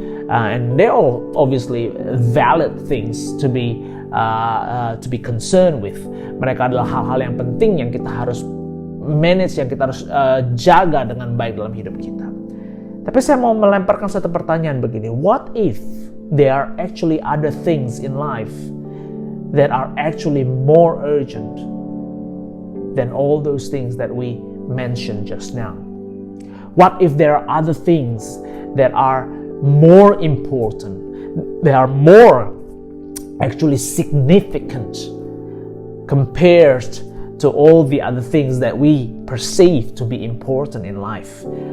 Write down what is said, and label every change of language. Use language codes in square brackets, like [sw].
[en] And they're all obviously valid things to be concerned with. [id] Mereka adalah hal-hal yang penting yang kita harus manage, yang kita harus jaga dengan baik dalam hidup kita. Tapi saya mau melemparkan satu pertanyaan begini. [en] What if there are actually other things in life that are actually more urgent than all those things that we mentioned just now? What if there are other things that are more important, that are more actually significant compared to all the other things that we perceive to be important in life?